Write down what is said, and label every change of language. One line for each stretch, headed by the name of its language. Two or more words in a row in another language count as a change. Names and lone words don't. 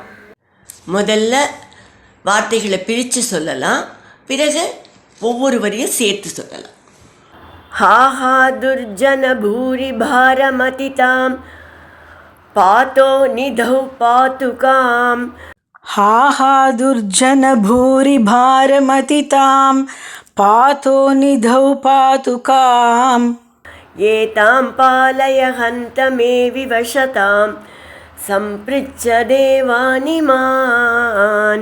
Tamil: முதல்ல வார்த்தைகளை பிரித்து சொல்லலாம், பிறகு ஒவ்வொரு வரியும் சேர்த்து சொல்லலாம்.
Sanskrit: हाहा दुर्जन भूरि भारमतितां पातो निधौ पातुकाम्. हाहा दुर्जन भूरि भारमतितां पातो निधौ पातुकाम्. एतां पालय हन्त मे विवशतां सम्पृच्छ देवानिमान्.